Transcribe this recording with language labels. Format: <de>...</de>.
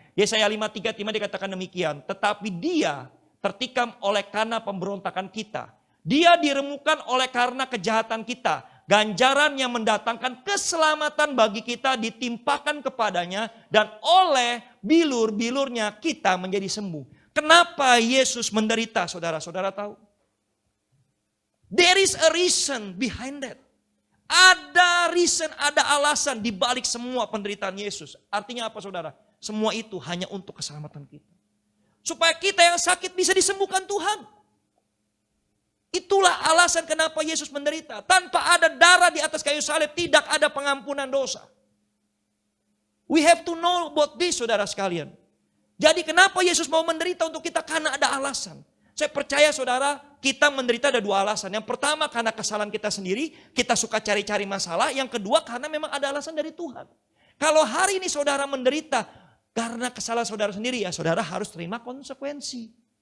<id>Yesaya 5:3 dikatakan demikian. Tetapi dia tertikam oleh karena pemberontakan kita. Dia diremukan oleh karena kejahatan kita. Ganjaran yang mendatangkan keselamatan bagi kita ditimpakan kepadanya. Dan oleh bilur-bilurnya kita menjadi sembuh. Kenapa Yesus menderita saudara? Saudara tahu?</id> <en>There is a reason behind that.</en> <id>Ada reason, ada alasan di balik semua penderitaan Yesus. Artinya apa saudara? Semua itu hanya untuk keselamatan kita. Supaya kita yang sakit bisa disembuhkan Tuhan. Itulah alasan kenapa Yesus menderita. Tanpa ada darah di atas kayu salib tidak ada pengampunan dosa.</id> <en>We have to know about this</en> <id>saudara sekalian. Jadi kenapa Yesus mau menderita untuk kita? Karena ada alasan. Saya percaya saudara, kita menderita ada 2 alasan. Yang pertama karena kesalahan kita sendiri, kita suka cari-cari masalah. Yang kedua karena memang ada alasan dari Tuhan. Kalau hari ini saudara menderita karena kesalahan saudara sendiri, ya saudara harus terima konsekuensi.</id>